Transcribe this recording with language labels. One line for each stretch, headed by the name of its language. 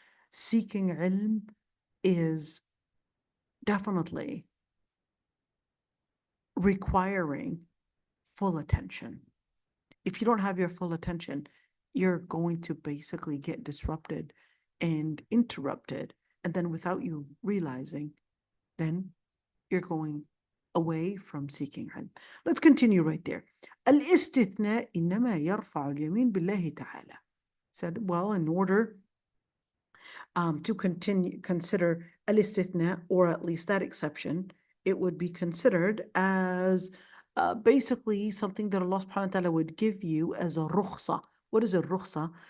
English: Seeking ilm is definitely requiring full attention. If you don't have your full attention, you're going to basically get disrupted and interrupted. And then without you realizing, then you're going away from seeking ilm. Let's continue right there.
Arabic: الاستثناء إنما يرفع اليمين بالله تعالى.
English: Said, well, in order to consider al-istithna, or at least that exception, it would be considered as basically something that Allah subhanahu wa ta'ala would give you as a rukhsa. What is a rukhsa?